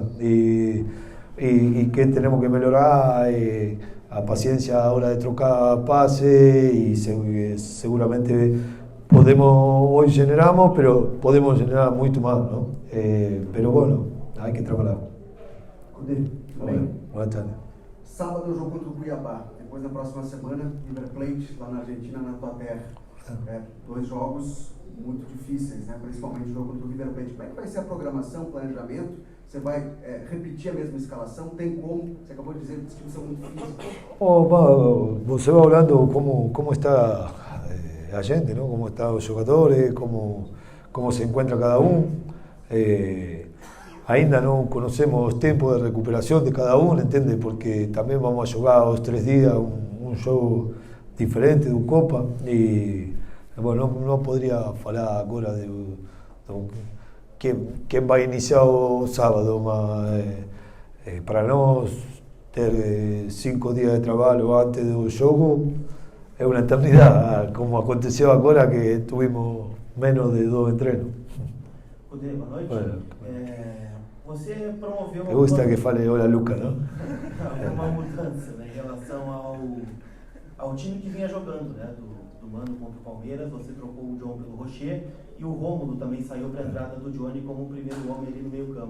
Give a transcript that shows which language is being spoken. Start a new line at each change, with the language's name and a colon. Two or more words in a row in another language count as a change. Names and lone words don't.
Spanish: Y que tenemos que mejorar a paciencia a la hora de trocar pase y seguramente hoy generamos, pero podemos generar mucho más, ¿no? Pero bueno, hay que trabajar.
Portuguese: Cudê, tudo bem?
Spanish: Buenas tardes.
Portuguese: Sábado é o jogo contra o Cuiabá. Depois, na próxima semana, River Plate, lá na Argentina, na tua terra. 2 jogos muito difíceis, né? Principalmente o jogo contra o River Plate. Como é que vai ser a programação, o planejamento? Você vai repetir a mesma escalação? Tem como? Você acabou de dizer que os times são muito físicos.
Spanish: Você va hablando cómo está la gente, ¿no? Cómo están los jugadores, cómo se encuentra cada uno. Ainda no conocemos los tiempos de recuperación de cada uno, ¿entiendes? Porque también vamos a jugar 2 o 3 días un juego diferente de un Copa y bueno, no podría hablar ahora de quién va a iniciar el sábado, mas para nosotros tener 5 días de trabajo antes del juego es una eternidad, como aconteció ahora que tuvimos menos de 2 entrenos.
Portuguese: Cudê, boa noite. Você promoveu
Spanish: Me gusta que fale hola Luca, ¿no?
Portuguese: uma mudança, né, em relação ao time que vinha jogando, né, do Mano contra o Palmeiras. Você trocou o John pelo Rocher e o Rômulo também saiu para a entrada do Johnny como o primeiro homem ali no meio campo.